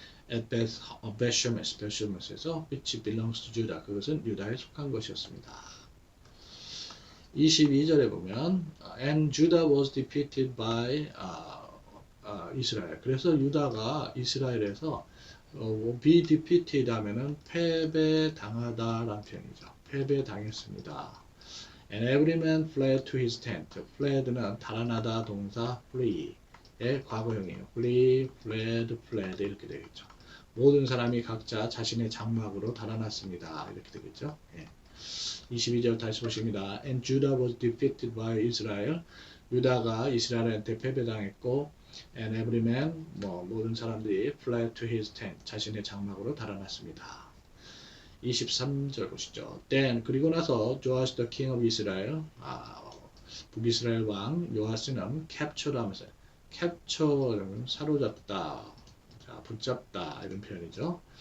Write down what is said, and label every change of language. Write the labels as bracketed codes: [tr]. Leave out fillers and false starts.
[en] at Beth Shemes에서 which belongs to Judah [ko] 그것은 유다에 속한 것이었습니다. 22절에 보면 [en] and Judah was defeated by Israel. [ko] 그래서 유다가 이스라엘에서 be defeated 하면은 패배당하다라는 표현이죠. 패배당했습니다. [en] And every man fled to his tent. [ko] Fled는 달아나다 동사 flee의 과거형이에요. flee, fled 이렇게 되겠죠. 모든 사람이 각자 자신의 장막으로 달아났습니다. 이렇게 되겠죠. 예. 22절 다시 보십니다. [en] And Judah was defeated by Israel. [ko] 유다가 이스라엘한테 패배당했고 [en] and every man [ko] 모든 사람들이 [en] fled to his tent [ko] 자신의 장막으로 달아났습니다. 23절 보시죠. Then 그리고 나서 [en] Joash the king of Israel [ko] 북이스라엘 왕 요아스는 captured 하면서 capture는 사로잡다 자, 붙잡다 이런 표현이죠.